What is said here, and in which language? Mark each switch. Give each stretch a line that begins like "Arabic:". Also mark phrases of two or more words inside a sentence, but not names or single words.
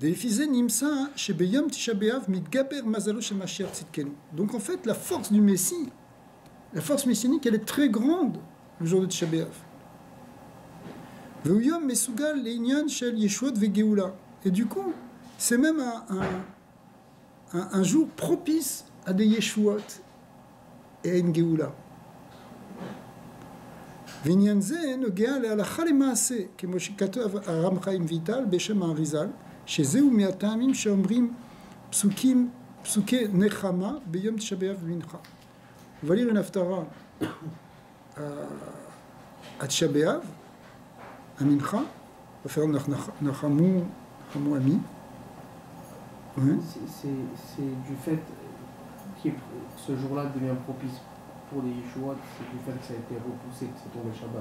French: Donc en fait, la force du Messie, la force messianique, elle est très grande le jour de Tisha B'Av. Et du coup, c'est même un jour propice à des Yeshuot et à une Géoula.
Hebrew: ועניין זה נוגע להלכה למעשה, כמו שכתב הרב חיים ויטל בשם האריזל, שזהו מהטעמים שאומרים פסוקי נחמה ביום תשעה באב ומנחה.
French: On va lire une haftara à Tisha B'Av, à Mincha, on va faire Nachamu Ami. C'est du fait que ce jour-là devient propice pour les Yeshuot, c'est du fait que ça a été repoussé, que c'est tombé Shabbat.